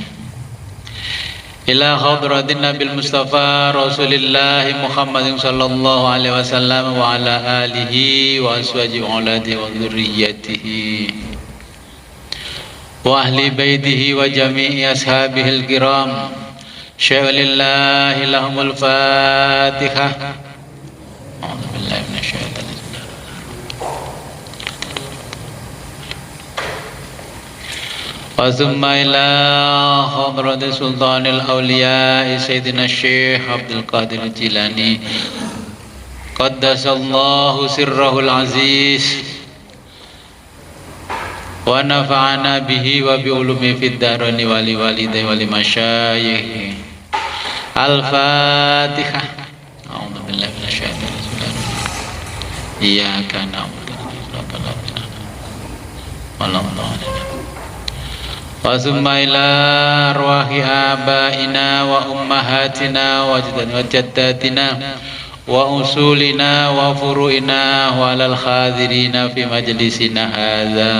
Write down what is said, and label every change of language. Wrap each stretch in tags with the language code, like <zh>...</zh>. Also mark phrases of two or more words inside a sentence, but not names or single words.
<ar>إلى حضرة النبي المصطفى رسول الله محمد صلى الله عليه وسلم وعلى آله وأزواجه وأولاده وذريته وأهل بيته وجميع أصحابه الكرام. شيء لله لهم الفاتحة. أعوذ بالله من الشيطان الرجيم. ثم إلى حضرة سلطان الأولياء سيدنا الشيخ عبد القادر الجيلاني قدس الله سره العزيز ونفعنا به وبعلومه في الدارين ولوالديه ولمشايخه. الفاتحة. أعوذ بالله من الشيطان الرجيم. إياك نعبد وإياك نستعين. ثم إلى أرواح آبائنا وأمهاتنا وجداتنا وأصولنا وفروعنا وعلى الحاضرين في مجلسنا هذا.</ar>